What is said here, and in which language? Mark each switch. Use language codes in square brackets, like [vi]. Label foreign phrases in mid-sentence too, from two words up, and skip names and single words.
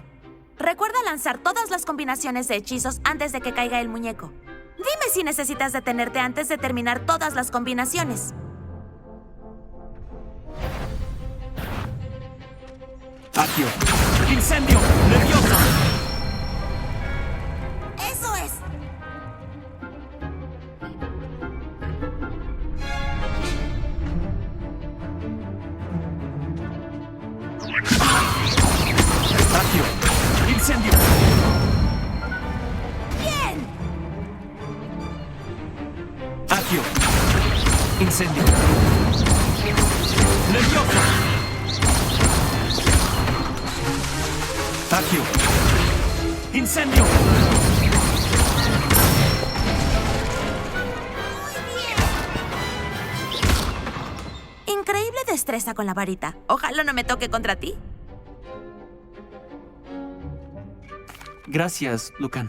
[es] Recuerda lanzar todas las combinaciones de hechizos antes de que caiga el muñeco. Dime si necesitas detenerte antes de terminar todas las combinaciones. Accio. ¡Incendio! ¡Nerviosa! ¡Eso es! Accio. ¡Incendio! ¡Bien! Accio. Incendio. ¡Nerviosa! Accio. ¡Incendio! Increíble destreza con la varita. Ojalá no me toque contra ti. Gracias, Lucan.